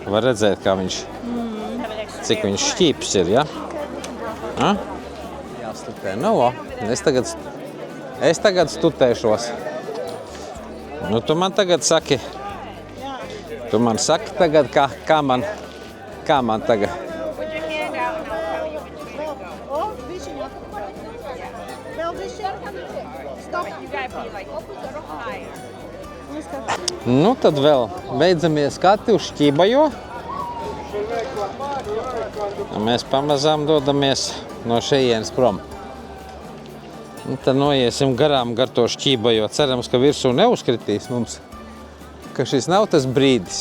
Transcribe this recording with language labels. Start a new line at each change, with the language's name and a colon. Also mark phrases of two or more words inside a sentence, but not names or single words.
Latvian: Var redzēt, kā viņš, cik viņš šķīps ir, ja? A? Jāstutē. Nu, o, es tagad stutēšos. Nu, tu man tagad saki, tagad, kā man tagad.
English: Put your hand out and I'll tell you which way to go. Oh, vision. Well, vision. Stop. You gotta be like a little higher.
Latvian: Nu, tad vēl beidzamie skati uz Šķībajo. Mēs pamazām dodamies no šejienes prom. Un tad noiesim garām gar to Šķībajo. Cerams, ka virsū neuzkritīs mums, ka šis nav tas brīdis.